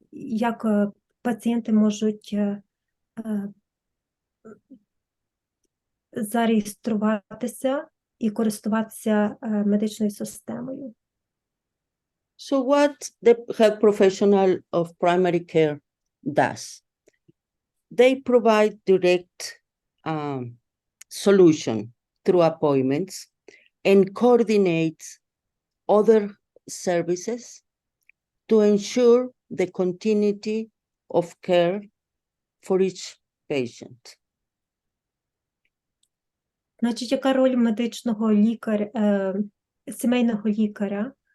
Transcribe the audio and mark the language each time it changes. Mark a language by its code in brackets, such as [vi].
[uk] як пацієнти можуть зареєструватися і користуватися медичною системою. [en] So what the health professional of primary care does? They provide direct solution through appointments and coordinate other services to ensure the continuity of care for each patient. [uk] Значить, яка роль медичного лікаря, сімейного лікаря?